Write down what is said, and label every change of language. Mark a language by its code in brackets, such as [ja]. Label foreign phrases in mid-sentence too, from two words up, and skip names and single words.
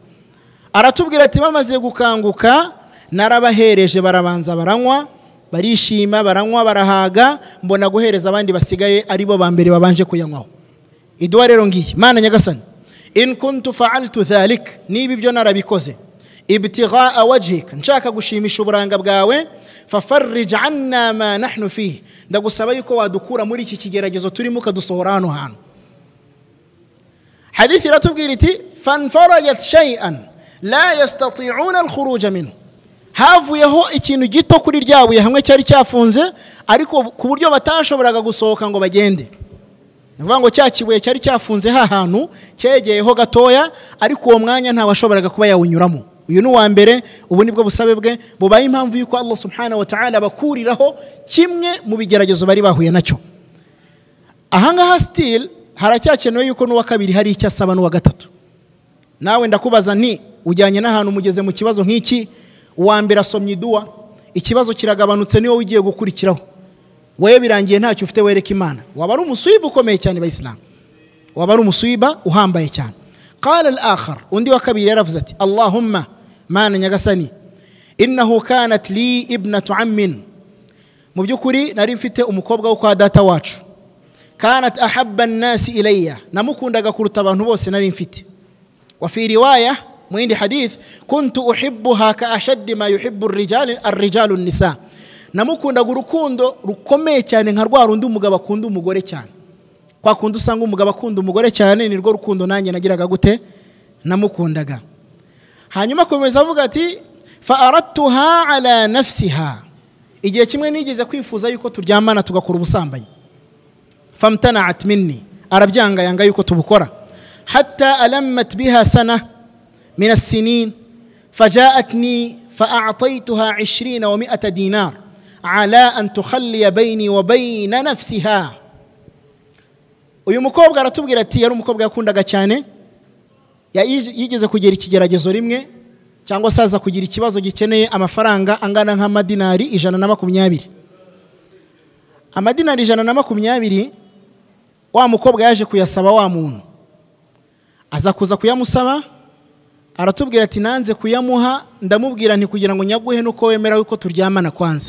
[rw] Aratubwira ati bamaze gukanguka narabahereje barabanza baranywa barishima baranywa barahaga mbona guhereza abandi basigaye aribo ba mbere babanje kuyanywaho. Idwa rero ngiye Mana nyagasani [ar] إن كنت فعلت ذلك [rw] nibi byo narabikoze [ar] ابتغاء وجهك [rw] nshaka gushimisha uburanga bwawe [ar] ففرج عنا ما نحن فيه [rw] ndagusaba yuko wadukura muri iki kigeragezo turimo kadusohora hano hano. Hadithi ratubwira iti [ar] فانفرجت شيئا لا يستطيعون الخروج منه [rw] havuyeho ikintu gito kuri ryabuye hamwe cyari cyafunze ariko ku buryo batashoboraga gusohoka ngo bagende. Navuga ngo cyakibuye cyari cyafunze hahantu cyegeyeho gatoya ariko uwo mwanya nta washoboraga kuba yawunyuramo. Uyu ni wa mbere ubu nibwo busabe bwe bubaye impamvu yuko Allah [ar] سبحانه وتعالى [rw] bakuriraho kimwe mu bigeragezo bari bahuye nacyo. Ahangaha still haracyakenewe yuko n'uwa kabiri hari icyo asaba n'uwa gatatu. Nawe ndakubaza nti ujyanye n'ahantu mugeze mu kibazo nk'iki uwa mbere asomye dua ikibazo kiragabanutse niwo ugiye gukurikiraho wewe birangiye ntacyo ufite wereka Imana waba ari umusuiba ukomeye cyane bayislam waba ari umusuiba uhambaye cyane. [ar] قال الآخر [rw] undi wa kabiri yaravuze ati Allahumma Mana nyagasani [ar] إنه كانت لي ابنة عم [rw] mu byukuri nari mfite umukobwa wo kwa data wacu [ar] كانت أحب الناس إلي [rw] namukundaga kuruta abantu bose nari mfite. [ar] وفي رواية [rw] mu yindi hadith [ar] كنت أحبها كأشد ما يحب الرجال النساء [rw] namukundaga urukundo rukomeye cyane nka rwa rundi umugabo akunda umugore cyane. Kwa kundi usanga umugabo akunda umugore cyane ni rwo rukundo nanjye nagiraga gute namukundaga. Hanyuma komeza avuga ati [ar] فأردتها على نفسها [rw] igihe kimwe nigeze kwifuza yuko turyamana tugakora ubusambanyi [ar] فامتنعت مني [rw] arabyanga yanga yuko tubukora [ar] حتى ألمت بها سنة من السنين فجاءتني فأعطيتها 20 و 100 دينار على أن تخلي بيني وبين نفسها. [rw] Uyu mukobwa aratubwira ati yari umukobwa yakundaga cyane yigeze kugera ikigeragezo rimwe cyangwa saza kugira ikibazo gikeneye amafaranga angana nk'amadinari 120. Amadinari 120 wa mukobwa yaje kuyasaba wa muntu aza kuza kuyamusaba aratubwira ati nanze kuyamuha ndamubwira nti kugira ngo nyaguhe nuko wemera yuko turyamana kwanza.